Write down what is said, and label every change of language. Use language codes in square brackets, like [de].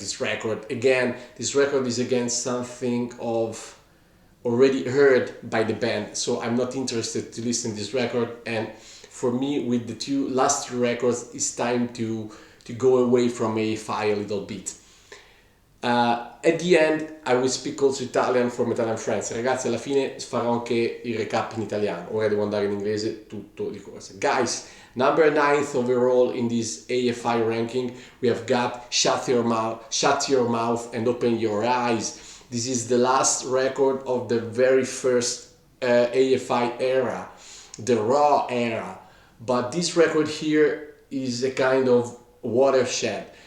[en] This record again, this record is against something of already heard by the band, so I'm not interested to listen to this record. And for me, with the last two records, it's time to go away from A.F.I a little bit. At the end I will speak also Italian for my Italian friends. [it] Ragazzi, alla fine farò anche il recap in italiano, ora devo andare in inglese tutto di corsa. [en] Guys, number 9th overall in this AFI ranking, we have got Shut Your Mouth and Open Your Eyes. This is the last record of the very first AFI era. the raw era. But this record here is a kind of watershed.